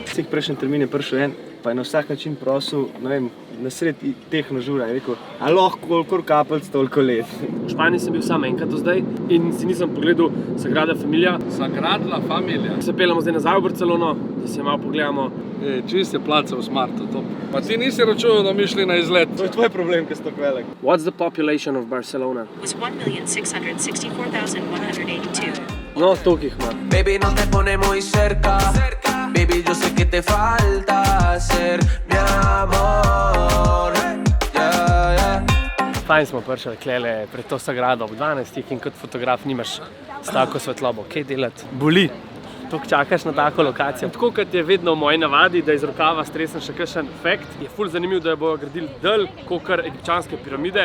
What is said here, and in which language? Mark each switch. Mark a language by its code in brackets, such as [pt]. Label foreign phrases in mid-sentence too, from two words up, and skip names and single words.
[sl] Vseh prejšnji termin je prišel en, pa je na vsak način prosil, ne vem, na sred tehno žura je rekel, a lahko kolikor kapelc, toliko let. V Španiji sem bil sam enkrat do zdaj in si nisem pogledal Sagrada Familia. Sagrada Familia. Se peljamo zdaj nazaj v Barcelono, da se malo pogledamo. Čist je placa v smartu, to. Pa ti nisi računal, da mi šli na izlet. To je tvoj problem, ker si tako velik. [en] What's the population of Barcelona? Was 1,664,182. [sl] No, toliko jih ima. [es] Baby, no te pone muy cerca. Baby, yo sé que te falta ser mi amor. [sl] Fajn smo prišli klele pred to Sagrado ob 12 in kot fotograf nimaš s tako svetlobo. Kaj delati? Boli. Toliko čakaš na tako lokacijo. Tako kot je vedno v moji navadi, da iz rokava stresem še kakšen efekt, je ful zanimiv, da jo bojo gradili dlj, kakor egipčanske piramide.